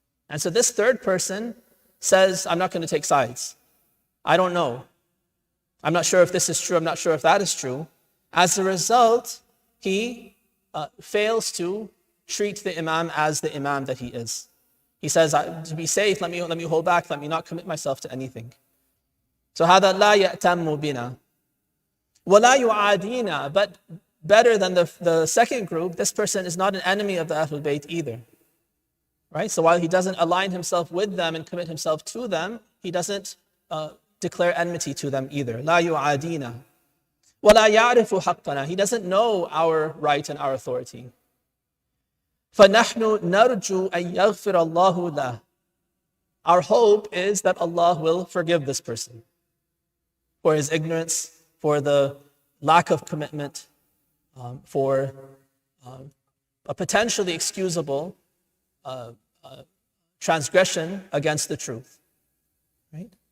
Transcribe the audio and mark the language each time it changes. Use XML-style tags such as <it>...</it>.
<en>And so this third person says, I'm not going to take sides. I don't know. I'm not sure if this is true. I'm not sure if that is true. As a result, he fails to treat the Imam as the Imam that he is. He says, to be safe, let me hold back, let me not commit myself to anything.</en> <ar>So هذا لا يأتم بنا ولا يعادينا.</ar> <en>But better than the second group, this person is not an enemy of the Ahlul Bayt either. Right? So while he doesn't align himself with them and commit himself to them, he doesn't declare enmity to them either.</en> <ar>لا يعادينا ولا يعرف حقنا.</ar> <en>He doesn't know our right and our authority.</en> <ar>فنحن نرجو أن يغفر الله له.</ar> <en>Our hope is that Allah will forgive this person for his ignorance, for the lack of commitment, for a potentially excusable transgression against the truth. Right?</en>